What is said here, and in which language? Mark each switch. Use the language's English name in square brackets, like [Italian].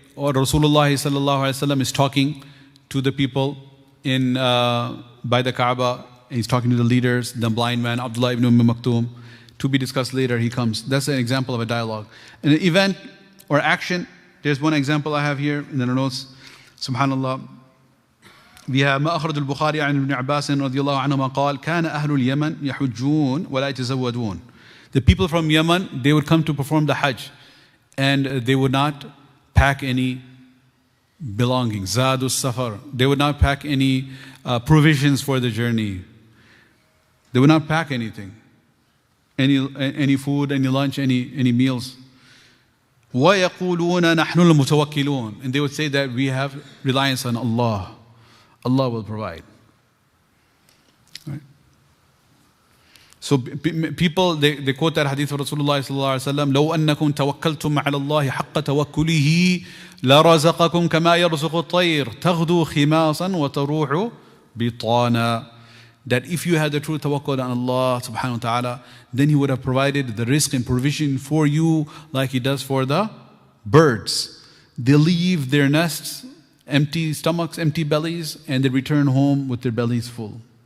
[English] Or Rasulullah sallallahu alaihi wasallam is talking to the people in by the Kaaba. He's talking to the leaders, the blind man, Abdullah ibn Maktoum. To be discussed later, he comes. That's an example of a dialogue. An event or action, there's one example I have here in the notes. Subhanallah. We have [Arabic] ما أخرج البخاري عن ابن عباس رضي الله عنهما قال كان أهل اليمن يحجون ولا يتزودون. [English] The people from Yemen, they would come to perform the Hajj and they would not pack any belongings. Zadus Safar. They would not pack any provisions for the journey. They would not pack anything. Any food, any lunch, any meals. [Arabic] وَيَقُولُونَ نَحْنُ الْمُتَوَكِّلُونَ. [English] And they would say that we have reliance on Allah. Allah will provide. Right? So people, they quote that hadith of Rasulullah sallallahu alaihi wasallam, [Arabic] لو أنكم توكلتم على الله حق توكله لرزقكم كما يرزق الطير تغدو خماصا وتروح بطانا. [English] That if you had the true tawakkul on Allah subhanahu wa ta'ala, then He would have provided the rizq and provision for you like He does for the birds. They leave their nests, empty stomachs, empty bellies, and they return home with their bellies full.